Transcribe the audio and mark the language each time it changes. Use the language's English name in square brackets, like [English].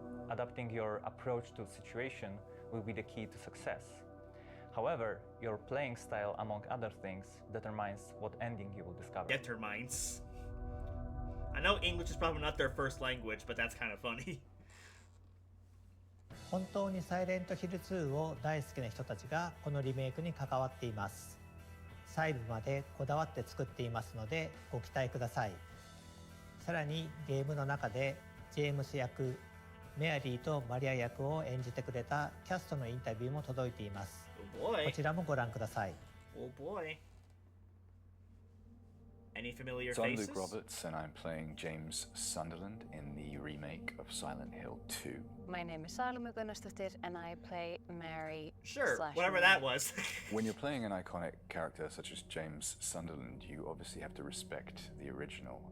[English] Adapting your approach to a situation will be the key to success. However, your playing style, among other things, determines what ending you will discover. Determines. I know English is probably not their first language, but that's kind of funny. [Japanese] 本当にサイレントヒル2を大好きな人たちがこのリメイクに関わっています。細部までこだわって作っていますのでご期待ください。さらにゲームの中でジェームス役、メアリーとマリア役を演じてくれたキャストのインタビューも届いています。こちらもご覧ください。 [English] Oh boy. Any familiar So I'm faces? Luke Roberts, and I'm playing James Sunderland in the remake of Silent Hill 2. My name is Salome Gunnarsdottir, and I play Mary. Sure, whatever that was. When you're playing an iconic character such as James Sunderland, you obviously have to respect the original.